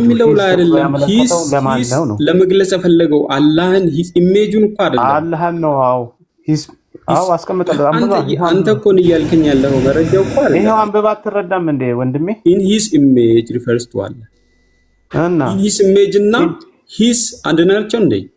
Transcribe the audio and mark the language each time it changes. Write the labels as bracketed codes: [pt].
[am] የሚለው ላይ አይደለም ሂስ ለመግለጽ የፈለገው አላህን ሂስ ኢሜጁን እኮ አይደለም አላህን ነው። ሂስ አስቀምጠልህ አንተ እኮ ነው እያልከኝ ያለው መረጃው እኮ አይደለም። ይሄው አንብባ አትረዳም እንዴ ወንድሜ? [en] in his image refers to Allah [am] እና [en] in his image [am] እና ሂስ አንድ ናቸው እንዴ?